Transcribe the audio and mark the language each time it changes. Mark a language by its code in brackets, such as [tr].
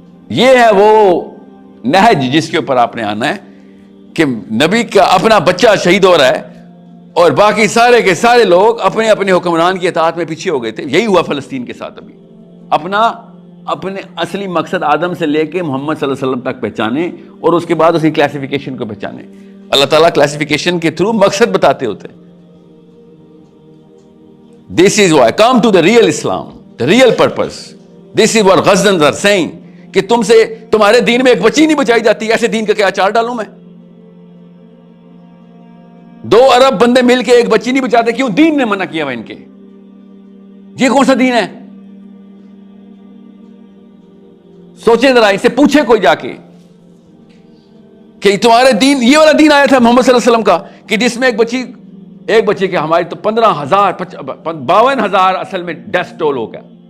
[ur] یہ ہے وہ نہج جس کے اوپر آپ نے آنا ہے کہ نبی کا اپنا بچہ شہید ہو رہا ہے اور باقی سارے کے سارے لوگ اپنے اپنے حکمران کی اطاعت میں پیچھے ہو گئے تھے. یہی ہوا فلسطین کے ساتھ. ابھی اپنے اصلی مقصد آدم سے لے کے محمد صلی اللہ علیہ وسلم تک پہچانے اور اس کے بعد اس کی کلاسیفیکیشن کو پہچانے. اللہ تعالیٰ کلاسیفیکیشن کے تھرو مقصد بتاتے ہوتے. [en] This is why come to the real Islam, the real purpose. This is what Ghazans are saying [ur] کہ تمہارے دین میں ایک بچی نہیں بچائی جاتی. ایسے دین کا کیا اچار ڈالوں میں؟ 2 ارب بندے مل کے ایک بچی نہیں بچاتے. کیوں؟ دین نے منع کیا ہوا ان کے. یہ کون سا دین ہے؟ سوچیں ذرا, اس سے پوچھے کوئی جا کے کہ تمہارے دین, یہ والا دین آیا تھا محمد صلی اللہ علیہ وسلم کا کہ جس میں ایک بچے کے ہماری تو 15,000 52,000 اصل میں ڈیتھ ٹول ہو گیا.